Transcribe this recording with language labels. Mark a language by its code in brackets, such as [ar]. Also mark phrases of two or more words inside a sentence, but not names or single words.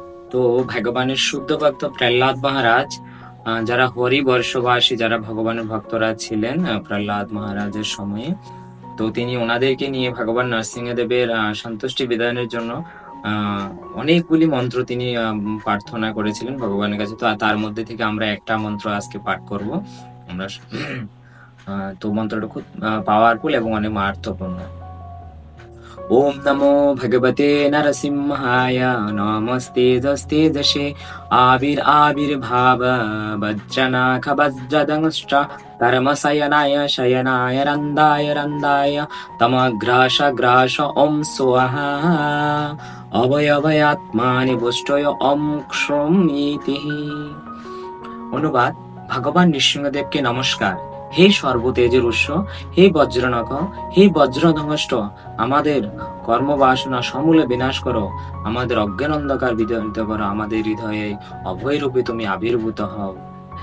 [bn] তো ভগবানের শুদ্ধ ভক্ত প্রহ্লাদ মহারাজ, যারা হরিবর্ষবাসী, যারা ভগবানের ভক্তরা ছিলেন প্রহ্লাদ মহারাজের সময়ে, তো তিনি ওনাদেরকে নিয়ে ভগবান নরসিংহদেবের সন্তুষ্টি বিধানের জন্য অনেকগুলি মন্ত্র তিনি প্রার্থনা করেছিলেন ভগবানের কাছে। তো তার মধ্যে থেকে আমরা একটা মন্ত্র আজকে পাঠ করব আমরা। তো মন্ত্রটা খুব পাওয়ারফুল এবং অনেক মারাত্মপূর্ণ। [sa] ओम नमो भगवते नरसिंहाय नमस्तेजस्तेजसे आविर्भाव वज्रनाख वज्रदंष्ट कर्मशयनाय शयनाय रन्दाय रन्दाय तमग्रास ग्रास ओम स्वाहा अवयवयात्मानि पुष्टय ओम क्षम इति। [bn] অনুবাদ: ভগবান নৃসিংহদেবকে নমস্কার। হে সর্বতেজের উৎস, হে বজ্রনখ, হে বজ্রধ্বংষ্ট, আমাদের কর্মবাসনা সমূলে বিনাশ করো, আমাদের অজ্ঞান অন্ধকার বিদরিত করো, আমাদের হৃদয়ে অভয়রূপে তুমি আবির্ভূত হও।